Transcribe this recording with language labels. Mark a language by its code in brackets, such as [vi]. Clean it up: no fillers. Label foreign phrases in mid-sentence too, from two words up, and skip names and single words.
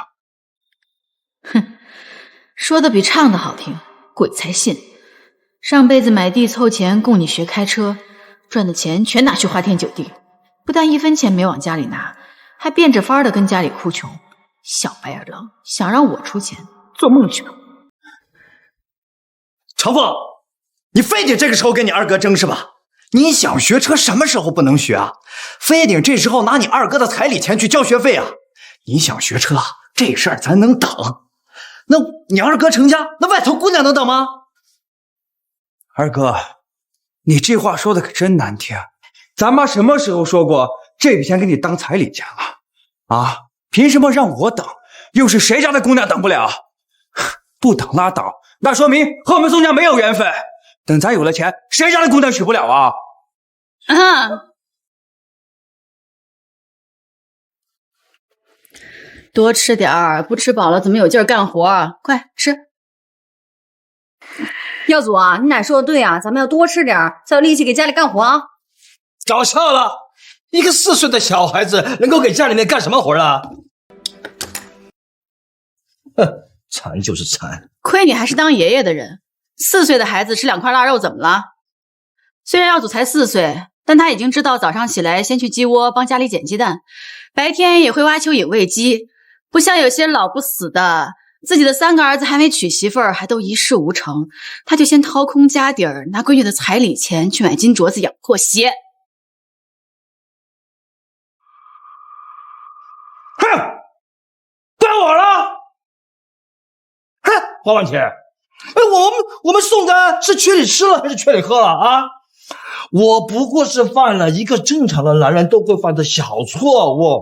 [zh] 哼，說的比唱的好聽，鬼才信！上輩子買地湊錢供你學開車，賺的錢全拿去花天酒地，不但1分錢沒往家裡拿，還變着法兒的跟家裡哭窮。小白眼狼，想讓我出錢，做夢去吧。程凤，你非得这个时候跟你二哥争是吧？你想学车什么时候不能学啊？非得这时候拿你二哥的彩礼钱去交学費啊？你想学車，這事兒咱能等。那你二哥成家，那外頭姑娘能等嗎？二哥，你這話說的可真難聽。咱媽什麼時候說過這筆錢給你當彩禮錢了？啊，憑什麼讓我等？又是誰家的姑娘等不了？不等拉倒，那說明和我們宋家沒有緣分。等咱有了錢，誰家的姑娘娶不了啊？多吃點兒，不吃飽了怎麼有勁兒幹活？快吃！耀祖啊，你奶說的對啊，咱們要多吃點兒，才有力氣給家裡幹活啊！搞笑了，一個4歲的小孩子能夠給家裡面幹什麼活啊？哼，饞就是饞。虧你還是當爺爺的人，4歲的孩子吃2塊臘肉怎麼了？雖然耀祖才4歲，但他已經知道早上起來先去雞窩幫家裡撿雞蛋，白天也會挖蚯蚓餵雞。不像有些老不死的，自己的3個兒子還沒娶媳婦兒，還都一事無成，他就先掏空家底兒，拿閨女的彩禮錢去買金鐲子養破鞋。哼，怪我了！哼，花万钱，我們宋家是缺你吃了還是缺你喝了啊？我不過是犯了一個正常的男人都會犯的小錯誤。